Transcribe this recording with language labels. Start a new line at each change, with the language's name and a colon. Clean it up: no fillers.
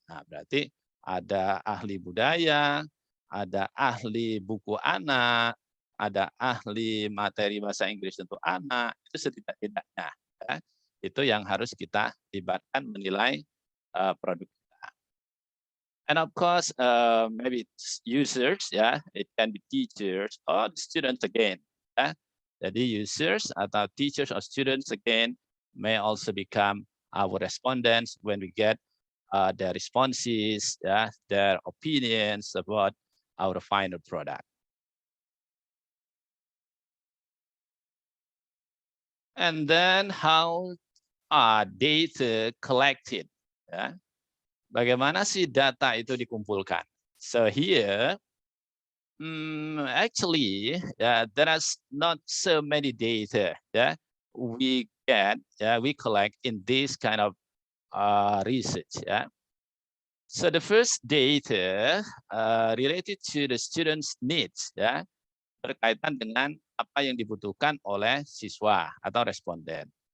Indonesian: Nah, berarti ada ahli budaya, ada ahli buku anak, ada ahli materi bahasa Inggris untuk anak, itu setidak-tidaknya. Ya, itu yang harus kita libatkan menilai produk kita.
English: And of course, maybe users, ya, it can be teachers or students again. Ya.
Indonesian: Jadi users atau
English: teachers or students again may also become our respondents when we get their responses, yeah, their opinions about our final product. And then how are data collected? Ya?
Indonesian: Bagaimana sih data itu dikumpulkan?
English: So here, actually, there is not so many data. Yeah, we get, we collect in this kind of research. Yeah. So the first data related to the students' needs, ya,
Indonesian: berkaitan dengan apa yang dibutuhkan oleh siswa atau responden.